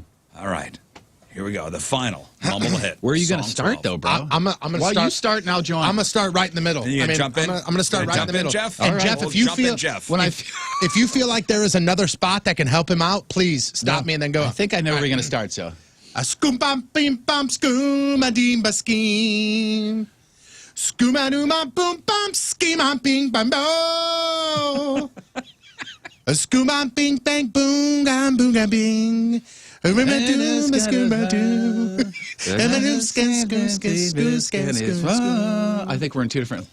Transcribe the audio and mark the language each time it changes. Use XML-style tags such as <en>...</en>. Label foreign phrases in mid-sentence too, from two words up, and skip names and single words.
<en>All right. Here we go. The final mumble hit. Where are you going to Song start, 12. though, bro? I'm going to While start. you start, now join. I'm going to start right in the middle. You jump in? I'm going to start You right in jump the in, middle. Jeff? And All right, Jeff, well, if you jump in, feel Jeff. if you feel like there is another spot that can help him out, please stop me and then go. I think I know where you're going to start, so. A scoom bam bim bam scoom a dim ba scheme. Scoom a doom a boom bam scheme a bing bam bo. A scoom bam bing bang boom gam boom gam bing. A rim a doom a scoom a doom. I think we're in two different</en>